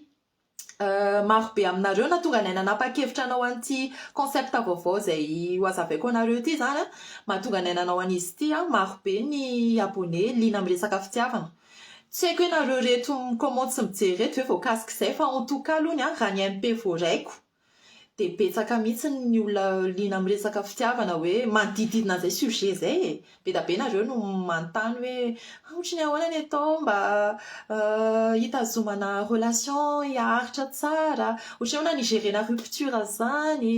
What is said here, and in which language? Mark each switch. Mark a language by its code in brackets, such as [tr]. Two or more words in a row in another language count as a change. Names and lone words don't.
[mg] Maro be aminareo natonga anay nanapa-kevitra anao an'ity concept vaovao izay hoazavaiko anareo ity izany mahatonga anay nanao an'izy ity. Maro be ny abone liana amin'ny resaka fitiavana. Tsy haiko hoe nareo reto micommente sy mijery reto hoe voakasika izay fa [fr] en tout cas [mg] aloha raha ny MP voaraiko dia betsaka mihitsy ny olona liana amin'ny resaka fitiavana hoe manodididina an'izay sujet izay. Be da be nareo no manontany hoe ohatra ny ahoana ny atao mba hitazomana relation hiaharitra tsara, ohatra ny ahoana ny igerena rupture izany.